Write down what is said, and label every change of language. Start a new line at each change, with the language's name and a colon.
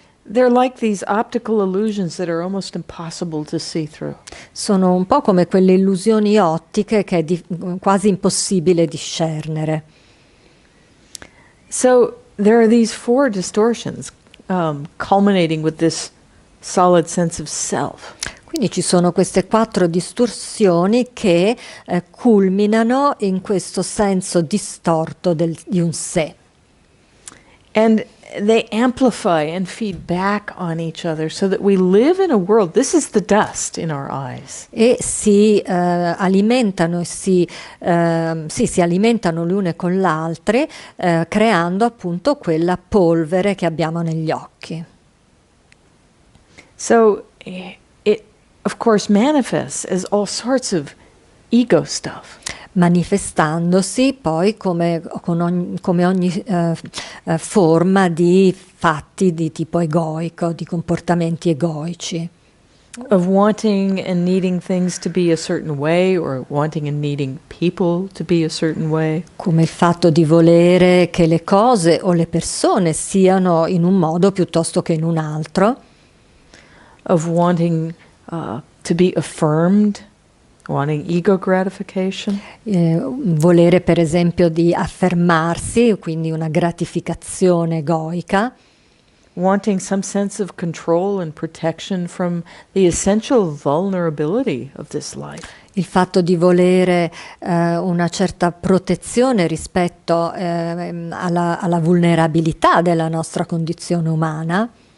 English: They're like these optical illusions that are almost impossible to see through.
Italian: Sono un po' come quelle illusioni ottiche che è quasi impossibile discernere.
English: So there are these four distortions, culminating with this solid sense of self.
Italian: Quindi ci sono queste quattro distorsioni che culminano in questo senso distorto di un sé.
English: And they amplify and feed back on each other so that we live in a world, this is the dust in our eyes.
Italian: E si alimentano e si alimentano le une con le altre, creando appunto quella polvere che abbiamo negli occhi.
English: So it of course manifests as all sorts of ego stuff.
Italian: Manifestandosi poi come ogni forma di fatti di tipo egoico, di comportamenti egoici.
English: Of wanting and needing things to be a certain way, or wanting and needing people to be a certain way.
Italian: Come il fatto di volere che le cose o le persone siano in un modo piuttosto che in un altro.
English: Of wanting to be affirmed, wanting ego gratification.
Italian: Volere per esempio di affermarsi, quindi una gratificazione egoica.
English: Wanting some sense of control and protection from the essential vulnerability of this life.
Italian: Il fatto di volere una certa protezione rispetto alla vulnerabilità della nostra condizione umana.